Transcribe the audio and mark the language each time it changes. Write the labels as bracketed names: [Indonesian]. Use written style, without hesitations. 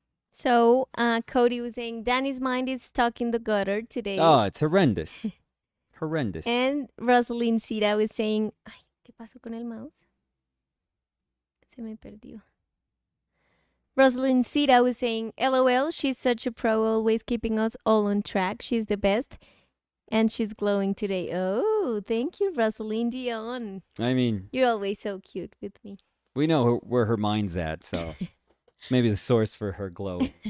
[English] So, Cody was saying Danny's mind is stuck in the gutter today. Oh, it's horrendous. Horrendous. And Rosalind Cira was saying, [Spanish] ay, ¿qué pasó con el mouse? Se me perdió. [English] Rosalind Cira was saying, LOL, she's such a pro, always keeping us all on track. She's the best. And she's glowing today. Oh, thank you, Rosalind Dion. I mean, you're always so cute with me. We know where her mind's at, so it's maybe the source for her glow.